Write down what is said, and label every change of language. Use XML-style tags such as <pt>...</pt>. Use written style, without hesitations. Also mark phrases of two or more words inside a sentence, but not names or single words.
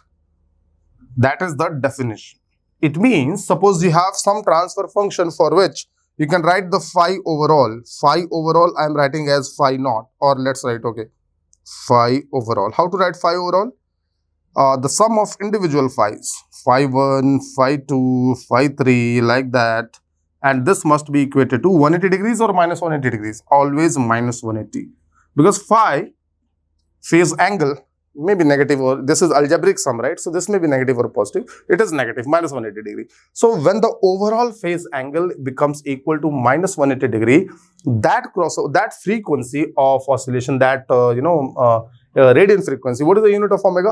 <en>That is the definition. It means, suppose you have some transfer function for which you can write the phi overall. Phi overall I am writing as phi naught, or let's write, okay, phi overall. How to write phi overall? The sum of individual phi's, phi 1, phi 2, phi 3, like that. And this must be equated to 180 degrees or minus 180 degrees. Always minus 180. Because phi, phase angle, may be negative, or this is algebraic sum, right? So this may be negative or positive. It is negative, minus 180 degree. So when the overall phase angle becomes equal to minus 180 degree, that frequency of oscillation, that radian frequency, what is the unit of omega?</en>